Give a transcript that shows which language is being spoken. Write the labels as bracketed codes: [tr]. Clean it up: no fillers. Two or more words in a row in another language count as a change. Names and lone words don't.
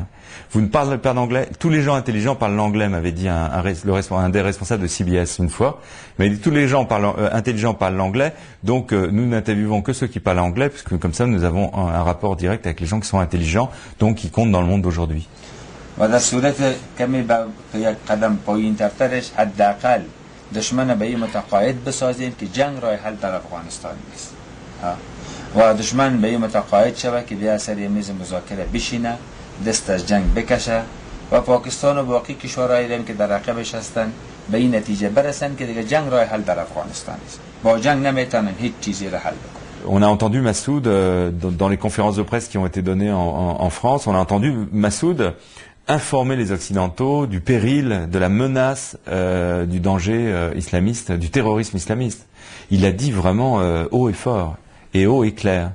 [fr] Vous ne parlez pas d'anglais, tous les gens intelligents parlent l'anglais, m'avait dit un des responsables de CBS une fois. Il m'a dit tous les gens intelligents parlent l'anglais, donc nous n'interviewons que ceux qui parlent anglais, puisque comme ça nous avons un rapport direct avec les gens qui sont intelligents, donc qui comptent dans le monde d'aujourd'hui. [fa] و در صورت کمی با یک قدم پایین ترترش حداقل دشمن به این متقاعد بسازیم که جنگ راه حل در افغانستان نیست و دشمن به این متقاعد شود که بیا سر میز مذاکره بشینه دست از جنگ بکشه و پاکستان و باقی کشورهای دیگه که در عقبش هستن به این نتیجه برسن که دیگه جنگ راه حل در افغانستان نیست با جنگ نمیتونن هیچ چیزی را حل بکنن. [fr] On a entendu Massoud dans les conférences de presse qui ont été données en France, on a entendu Massoud informer les Occidentaux du péril, de la menace, du danger islamiste, du terrorisme islamiste. Il l'a dit vraiment haut et fort, et haut et clair.